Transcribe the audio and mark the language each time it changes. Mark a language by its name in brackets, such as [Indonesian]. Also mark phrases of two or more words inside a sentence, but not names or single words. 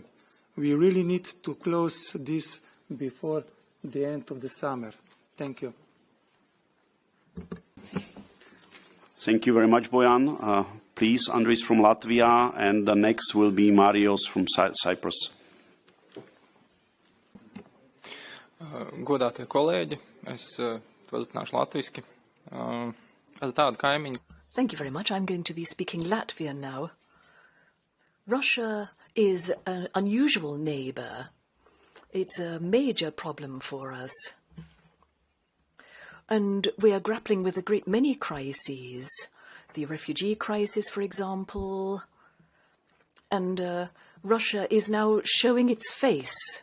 [English] We really need to close this before the end of the summer. Thank you. Thank you very much, Bojan. Please, Andris from Latvia, and the next will be Marios from Cyprus. [Latvian] Godātie kolēģi, es turpināšu latviski. Tādu kaimiņu. [English] Thank you very much. I'm going to be speaking Latvian now. Russia is an unusual neighbor. It's a major problem for us. And we are grappling with a great many crises. The refugee crisis, for example. And Russia is now showing its face.